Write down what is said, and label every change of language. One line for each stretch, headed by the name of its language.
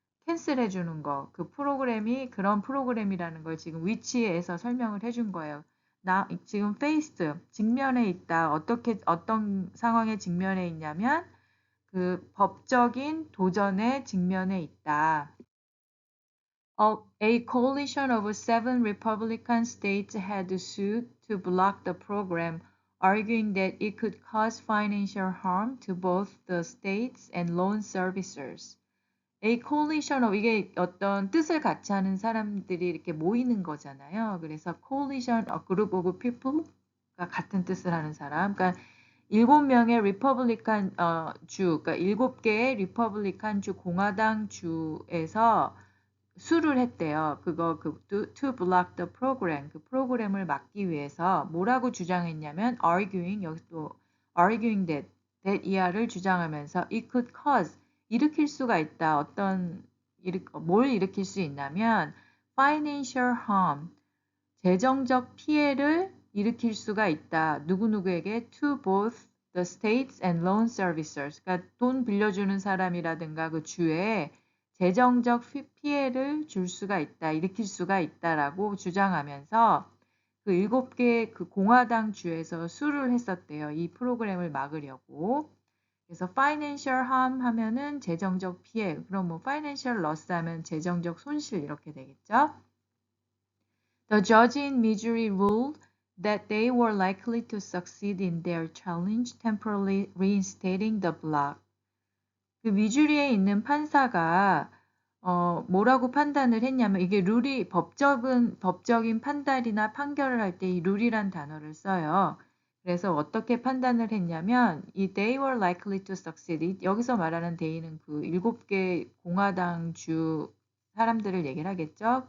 Korean: 캔슬해 주는 거, 그 프로그램이 그런 프로그램이라는 걸 지금 위치에서 설명을 해준 거예요. 나 지금 faced, 직면에 있다. 어떤 상황에 직면해 있냐면 그 법적인 도전에 직면해 있다.
English: A coalition of 7 Republican states had sued to block the program, arguing that it could cause financial harm to both the states and loan servicers. A coalition of
Korean: 이게 어떤 뜻을 같이 하는 사람들이 이렇게 모이는 거잖아요. 그래서 coalition,
English: a group of people
Korean: 가 같은 뜻을 하는 사람. 그러니까 7명의 리퍼블리칸 주, 그러니까 7개의 리퍼블리칸 주 공화당 주에서 수를 했대요. 그거
English: to block the program,
Korean: 그 프로그램을 막기 위해서 뭐라고 주장했냐면 arguing, 여기서 또
English: arguing that
Korean: 이하를 주장하면서
English: it could cause,
Korean: 일으킬 수가 있다. 뭘 일으킬 수 있냐면
English: financial harm,
Korean: 재정적 피해를 일으킬 수가 있다. 누구누구에게
English: to both the states and loan servicers.
Korean: 그러니까 돈 빌려주는 사람이라든가 그 주에 재정적 피해를 줄 수가 있다. 일으킬 수가 있다라고 주장하면서 그 7개 그 공화당 주에서 수를 했었대요. 이 프로그램을 막으려고. 그래서
English: financial harm
Korean: 하면은 재정적 피해. 그럼 뭐
English: financial loss
Korean: 하면 재정적 손실 이렇게 되겠죠.
English: The judge in Missouri ruled that they were likely to succeed in their challenge, temporarily reinstating the block.
Korean: 그 미주리에 있는 판사가 뭐라고 판단을 했냐면 이게 룰이 법적인 판단이나 판결을 할 때 이 룰이란 단어를 써요. 그래서 어떻게 판단을 했냐면 이
English: they were likely to succeed
Korean: 여기서 말하는 they는 그 7개 공화당 주 사람들을 얘기를 하겠죠.